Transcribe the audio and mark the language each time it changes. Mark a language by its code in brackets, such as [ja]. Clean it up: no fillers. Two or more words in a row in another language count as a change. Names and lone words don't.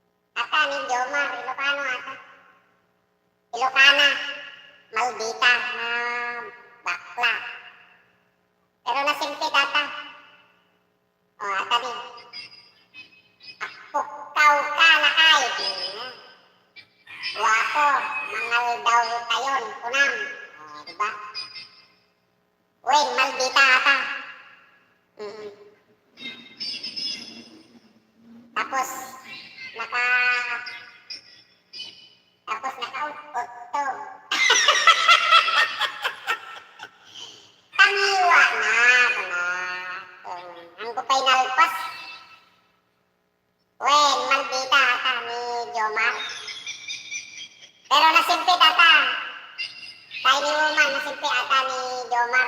[ilo] Ata ni Jomar, Ilocano ata. Ilocana, [tl] maldita na bakla. [ilo] Pero nasimpit ata. O, ata ni. Pukaw ka lakay. Wapo, mangal daw tayon, kunam. O, diba? Wen, maldita ata. [tl] Tapos, nakautto. [ilo] Tangiwa na, ang kupay nalpas. Wen, maldita ata ni Jomar. Pero nasimpit ata. [en] Tiny woman, [ilo] nasimpit ata ni Jomar.